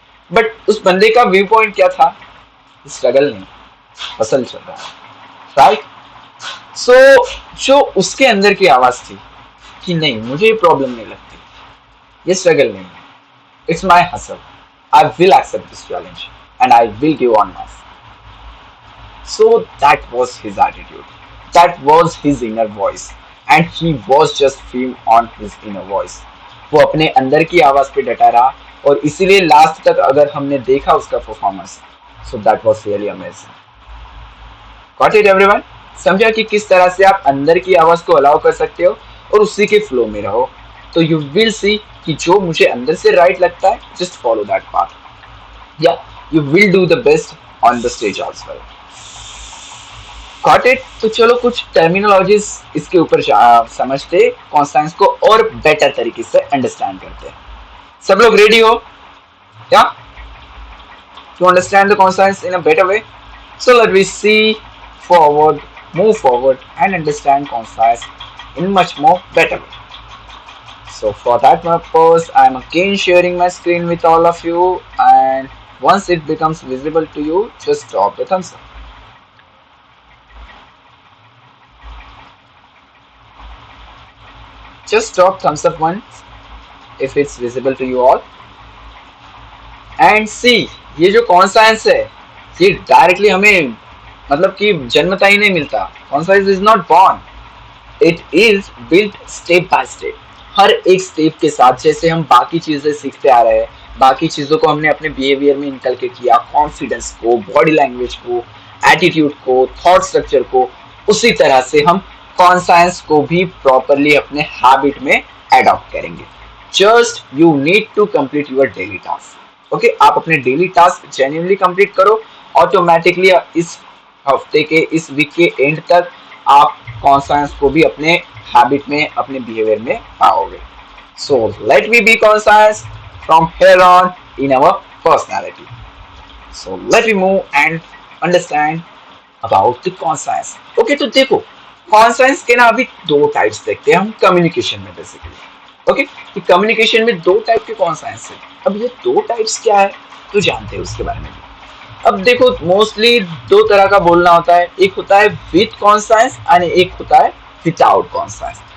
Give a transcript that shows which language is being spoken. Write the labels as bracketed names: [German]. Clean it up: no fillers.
[Hindi] But उस बंदे का व्यू पॉइंट क्या था? स्ट्रगल नहीं, हसल चल रहा है, राइट? सो जो उसके अंदर की आवाज थी कि नहीं, मुझे ये प्रॉब्लम नहीं लगती, ये स्ट्रगल नहीं है, [English] It's my hustle, I will accept this challenge and I will give on my. So that was his attitude, that was his inner voice, and he was just firm on his inner voice. [Hindi] वो अपने अंदर की आवाज पे डटा रहा, और इसीलिए last तक अगर हमने देखा उसका performance, [English] so that was really amazing. Got it everyone? [Hindi] समझा कि किस तरह से आप अंदर की आवाज को अलाउ कर सकते हो और उसी के फ्लो में रहो, तो [English] you will see [Hindi] कि जो मुझे अंदर से राइट लगता है, [English] just follow that path, [Hindi] या [English] You will do the best on the stage also. Got it? [Hindi] तो चलो कुछ टर्मिनोलॉजीज इसके ऊपर समझते, कॉन्स्टेंट्स को और बेटर तरीके से अंडरस्टैंड करते हैं। सब लोग रेडी हो [English] या to understand the constants in a better way? So let we see forward, move forward and understand constants in much more better way. So for that purpose, I am again sharing my screen with all of you, and once it becomes visible to you, just drop the thumbs up. Just drop thumbs up once if it's visible to you all. And see, [Hindi] ये जो constants है, ये directly हमें मतलब कि जन्मता ही नहीं मिलता। [English] Constants is not born, it is built step by step. [Hindi] हर एक स्टेप के साथ, जैसे हम बाकी चीजें सीखते आ रहे हैं, बाकी चीजों को हमने अपने बिहेवियर में इनकलकेट किया, कॉन्फिडेंस को, बॉडी लैंग्वेज को, एटीट्यूड को, थॉट स्ट्रक्चर को, उसी तरह से हम कॉन्साइंस को भी प्रॉपरली अपने हैबिट में एडॉप्ट करेंगे। [English] Just you need to complete your daily task. Okay, [Hindi] आप अपने डेली टास्क जेन्युइनली कंप्लीट करो ऑटोमेटिकली इस हफ्ते के, इस वीक के एंड तक आप कॉन्साइंस को भी अपने हैबिट में, अपने बिहेवियर में पाओगे. [English] So let me be conscious from here on in our personality. So let me move and understand about the conscience. [Hindi] Okay, तो देखो conscience के ना अभी दो टाइप्स देखते हैं हम कम्युनिकेशन में बेसिकली. ओके, कि कम्युनिकेशन में दो टाइप के conscience है. अब ये दो टाइप्स क्या है तो जानते हैं उसके बारे में भी. अब देखो मोस्टली दो तरह का बोलना होता है. एक होता है विथ कॉन्साइंस और एक होता है विदाउट कॉन्साइंस.